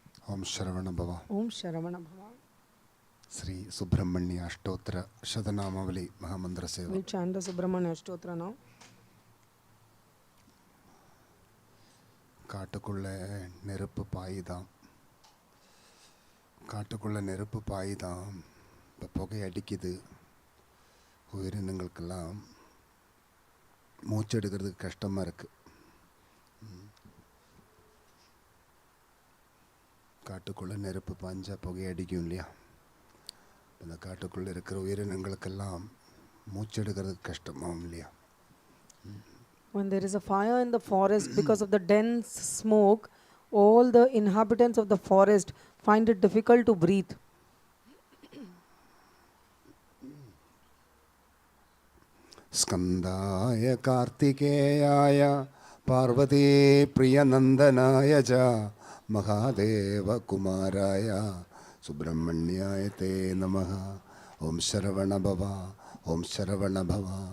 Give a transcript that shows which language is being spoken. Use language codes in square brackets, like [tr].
[sa] ओम शरवण भव Om Sharavana Bhava. Shri Subrahmanya अष्टोत्तर शतनामावली महामंत्र सेवा [en] We'll chant the Subramanya Ashtotra now. [ta] காட்டுக்குள்ள நெருப்பு பாயுதான் காட்டுக்குள்ள நெருப்பு பாயுதான் இப்போ புகை அடிக்குது உயிரினங்களுக்கெல்லாம் மூச்செடுக்கிறதுக்கு கஷ்டமாக இருக்குது காட்டுக்குள்ளே நெருப்பு பாஞ்சா புகை அடிக்கும் இல்லையா அந்த காட்டுக்குள்ளே இருக்கிற உயிரினங்களுக்கெல்லாம் மூச்செடுக்கிறதுக்கு கஷ்டமாகும் இல்லையா [en] When there is a fire in the forest, because of the dense smoke, all the inhabitants of the forest find it difficult to breathe. [sa] स्कंदाय कार्तिकेयाय Parvati प्रियनंदनाय च महादेव कुमाराय सुब्रह्मण्याय ते नमः ओम शरवण भव ओम शरवण भव